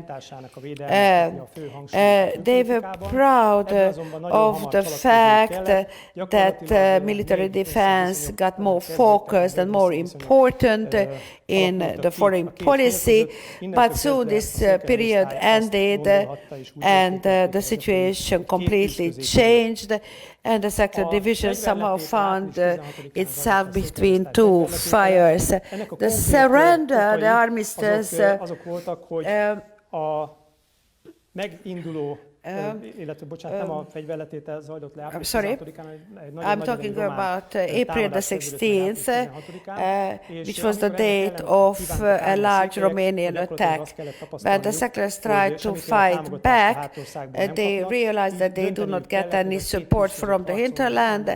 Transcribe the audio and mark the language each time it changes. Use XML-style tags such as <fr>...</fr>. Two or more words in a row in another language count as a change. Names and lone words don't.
<en>They were proud of the fact that military defense got more focused and more important in the foreign policy, but soon this period ended and the situation completely changed, and the Szekler Division somehow found itself between two fires. The surrender, the armistice,</en> <hu>illetve bocsánat, nem a fegyverletétel zajlott le április 16-án, egy</hu> <en>I'm talking about April the 16th, which was the date of a large Romanian attack. When the Szeklers tried to fight back, they realized that they do not get any support from the hinterland.</en>